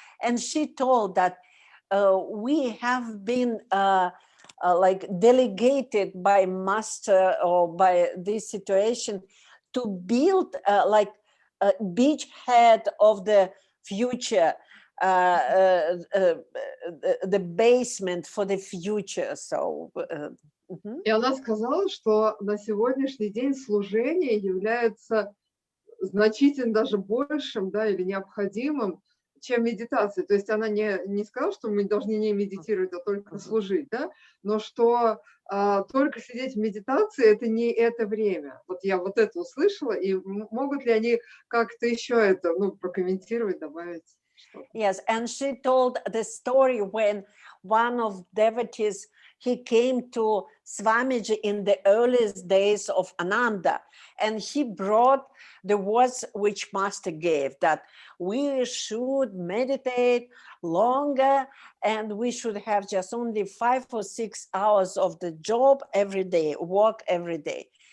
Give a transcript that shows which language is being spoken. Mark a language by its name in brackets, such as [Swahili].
[English] And she told that we have been like delegated by master or by this situation to build like a beachhead of the future, the basement for the future. So. [Russian] И она сказала, что на сегодняшний день служение является значительно даже большим, да, или необходимым, чем медитация. То есть она не сказала, что мы должны не медитировать, а только служить, да, но что только сидеть в медитации – это не это время. Вот я вот это услышала, и могут ли они как-то еще это, ну, прокомментировать, добавить? [English] Yes, and she told the story when one of devotees, he came to Swamiji in the earliest days of Ananda, and he brought the words which Master gave, that we should meditate longer and we should have just only 5 or 6 hours of the job every day, work every day.